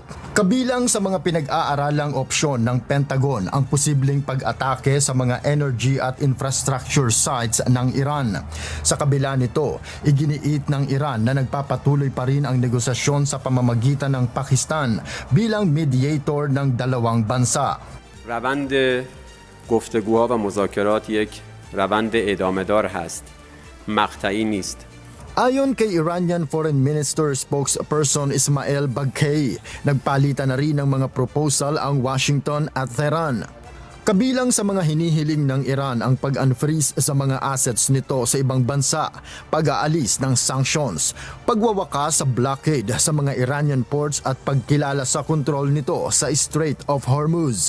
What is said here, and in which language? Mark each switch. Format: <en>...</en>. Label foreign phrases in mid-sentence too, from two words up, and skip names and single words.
<tl>Kabilang sa mga pinag-aaralang opsyon ng Pentagon ang posibleng pag-atake sa mga energy at</tl> <en>infrastructure sites</en> <tl>ng Iran. Sa kabila nito, iginiit ng Iran na nagpapatuloy pa rin ang negosasyon sa pamamagitan ng Pakistan bilang mediator ng dalawang bansa.</tl> <fa>روند گفتگوها و مذاکرات یک روند ادامه‌دار هست. مقطعی نیست.</fa> <tl>Ayon kay</tl> <en>Iranian Foreign Minister spokesperson</en> <tl>Ismail Baghei, nagpalitan na rin ng mga proposal ang Washington at Tehran. Kabilang sa mga hinihiling ng Iran ang pag-unfreeze sa mga assets nito sa ibang bansa, pag-aalis ng sanctions, pagwawakas sa blockade sa mga</tl> <en>Iranian ports</en> <tl>at pagkilala sa kontrol nito sa Strait of Hormuz.</tl>